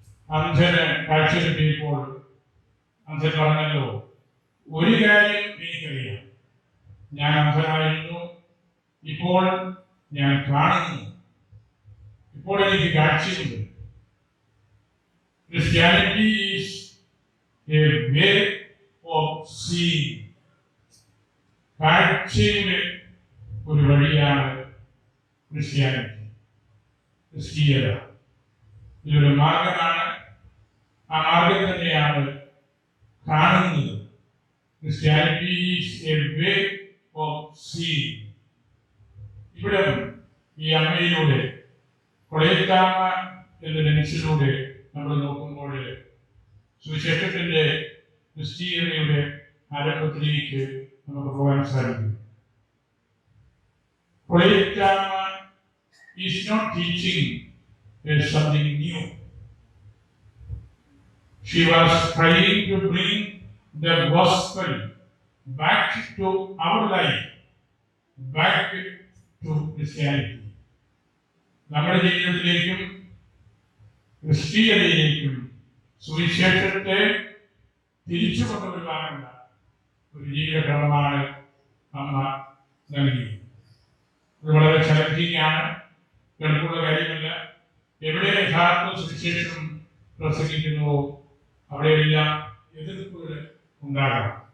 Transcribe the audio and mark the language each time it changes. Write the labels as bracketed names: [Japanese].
[Malayalam] അന്ധന് കാഴ്ച കിട്ടിയപ്പോൾ അന്ധൻ പറഞ്ഞല്ലോ, ഒരു കാര്യം എനിക്കറിയാം, ഞാൻ അന്ധനായിരുന്നു, ഇപ്പോൾ ഞാൻ കാണുന്നു, ഇപ്പോൾ എനിക്ക് കാഴ്ചയുണ്ട്. [English] Christianity is a way of seeing. [Malayalam] കാഴ്ചയുടെ ഒരു വഴിയാണ് ക്രിസ്ത്യാനിറ്റി, ക്രിസ്തീയത. ഇതൊരു മാർഗമാണ്. ആ മാർഗം തന്നെയാണ് കാണുന്നത്. Christianity is a way of seeing. ഇവിടെ ഈ അമ്മയിലൂടെ കൊളൈറ്റാമ്മ എന്ന ലെൻസിലൂടെ നമ്മൾ നോക്കുമ്പോൾ സുവിശേഷത്തിന്റെ ക്രിസ്തീയതയുടെ ആരംഭത്തിലേക്ക് നമുക്ക് പോകാൻ സാധിക്കും. കൊളൈറ്റാമ്മ [English] is not teaching something new. She was trying to bring the gospel back to our life, back to Christianity. [Malayalam] നമ്മുടെ ജീവിതത്തിലേക്കും ക്രിസ്തീയതയിലേക്കും സുവിശേഷത്തെ തിരിച്ചു കൊണ്ടുവരുവാനുള്ള ഒരു ജീവിതക്രമമാണ് അമ്മ നൽകിയത്. അത് വളരെ ചലഞ്ചിങ് ആണ്, എളുപ്പമുള്ള കാര്യമല്ല. എവിടെ യഥാർത്ഥ സുവിശേഷം പ്രസംഗിക്കുന്നുവോ അവിടെയെല്ലാം എതിർപ്പുകൾ ഉണ്ടാകാം.